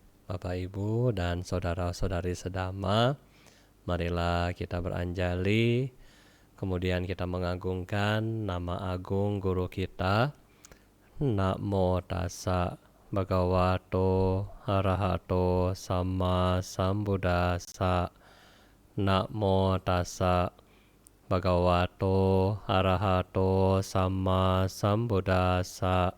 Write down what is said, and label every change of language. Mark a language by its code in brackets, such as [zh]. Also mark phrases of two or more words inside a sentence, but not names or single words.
[id] Bapak, Ibu, dan saudara-saudari sedama, marilah kita beranjali, kemudian kita mengagungkan nama agung guru kita. [pi] Namo tassa bhagavato arahato sama sambuddhassa. Namo tassa bhagavato arahato sama sambuddhassa.